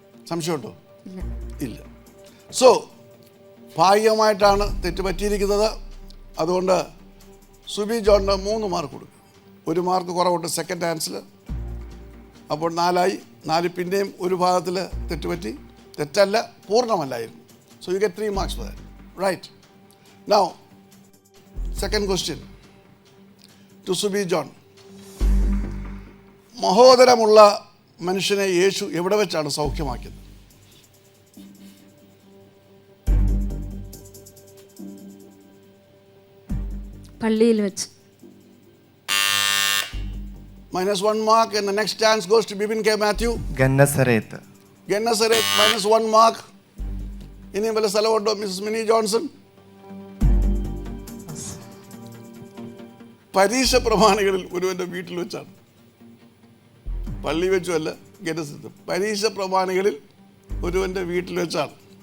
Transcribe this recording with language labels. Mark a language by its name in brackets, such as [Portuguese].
[Malayalam] സംശയമുണ്ടോ? ഇല്ല. സോ ഭാഗ്യമായിട്ടാണ് തെറ്റുപറ്റിയിരിക്കുന്നത്. അതുകൊണ്ട് സുബി ജോണിന് 3 മാർക്ക് കൊടുക്കുക. 1 മാർക്ക് കുറവുണ്ട് സെക്കൻഡ് ആൻസറിൽ. അപ്പോൾ 4 ആയി. 4 പിന്നെയും ഒരു ഭാഗത്തിൽ തെറ്റുപറ്റി. തെറ്റല്ല, പൂർണ്ണമല്ലായിരുന്നു. [English] So you get 3 marks for that. Right. Now, second question to Subi John. [Malayalam] മഹോദരമുള്ള മനുഷ്യനെ യേശു എവിടെ വെച്ചാണ് സൗഖ്യമാക്കിയത്? പള്ളിയിൽ വെച്ച്. [English] -1 mark, and the next chance goes to Bibin K. Matthew. [Malayalam] ഗന്നസരേത്ത്. [English] -1 mark. [Malayalam] ഇനിയും വല്ല സ്ഥലമുണ്ടോ മിസ്സസ് മിനി ജോൺസൺ? പരീക്ഷ പ്രമാണികളിൽ ഒരുവൻ്റെ വീട്ടിൽ വെച്ചാണ്, പള്ളി വെച്ചുമല്ല, ഗെനസിസ്. പരീക്ഷ പ്രമാണികളിൽ ഒരുവൻ്റെ വീട്ടിൽ വെച്ചാണ്.